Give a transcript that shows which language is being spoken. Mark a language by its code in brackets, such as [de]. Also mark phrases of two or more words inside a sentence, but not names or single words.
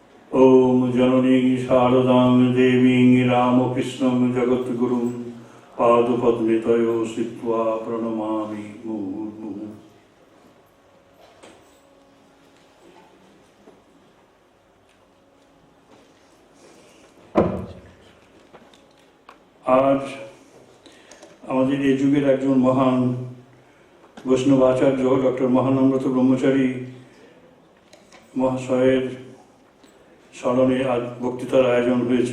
[sa] ओम जननी शारदां देवीं रामकृष्णं जगद्गुरुं पादपद्मे तयो स्थित्वा प्रणमामि मुहुर्मुहुः। [bn] आज আমাদের এই যুগের একজন মহান বৈষ্ণব আচার্য ডক্টর মহানম্রত ব্রহ্মচারী মহাশয়ের স্মরণে আজ বক্তৃতার আয়োজন হয়েছে।